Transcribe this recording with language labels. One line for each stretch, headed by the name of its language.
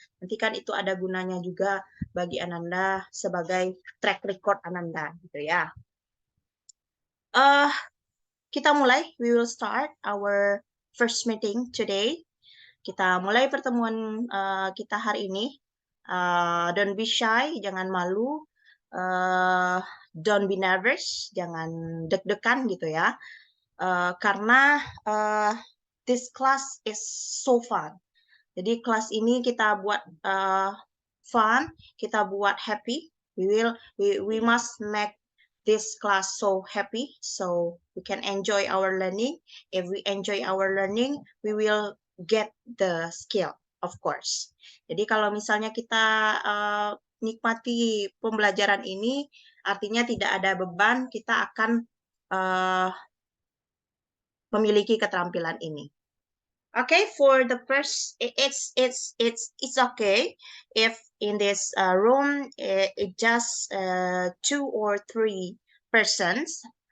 Indonesian: Nanti kan itu ada gunanya juga bagi Ananda sebagai track record Ananda gitu ya. Kita mulai.
English: We will start our first meeting today.
Indonesian: Kita mulai pertemuan kita hari ini.
English: Don't be shy,
Indonesian: jangan malu.
English: Don't be nervous,
Indonesian: jangan deg-degan gitu ya. karena
English: this class is so fun.
Indonesian: Jadi kelas ini kita buat fun, kita buat happy.
English: We must make this class so happy, so we can enjoy our learning. If we enjoy our learning, we will get the skill, of course.
Indonesian: Jadi kalau misalnya kita nikmati pembelajaran ini, artinya tidak ada beban, kita akan memiliki keterampilan ini.
English: Okay, for the first, it's okay if in this room it just 2 or 3 persons.